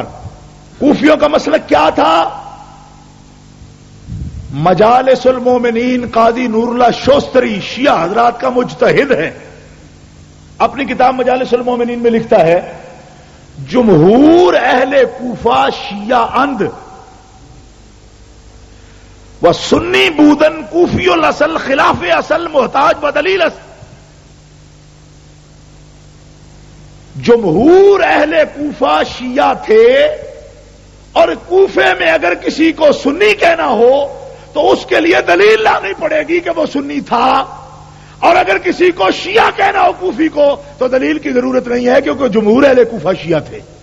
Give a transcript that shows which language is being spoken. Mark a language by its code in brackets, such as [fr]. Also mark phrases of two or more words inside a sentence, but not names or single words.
[ur] کوفیوں کا مسلک کیا تھا؟ مجالس المومنین قاضی نور اللہ شوستری شیعہ حضرات کا مجتہد ہے. اپنی کتاب مجالس المومنین میں لکھتا ہے [fa] جمہور اہل کوفہ شیعہ اند و سنی بودن کوفی الاصل خلاف اصل محتاج بدلیل اصل. [ur] جمہور اہل کوفہ شیعہ تھے، اور کوفے میں اگر کسی کو سنی کہنا ہو تو اس کے لیے دلیل لانی پڑے گی کہ وہ سنی تھا، اور اگر کسی کو شیعہ کہنا ہو کوفی کو تو دلیل کی ضرورت نہیں ہے، کیونکہ جمہور اہل کوفہ شیعہ تھے۔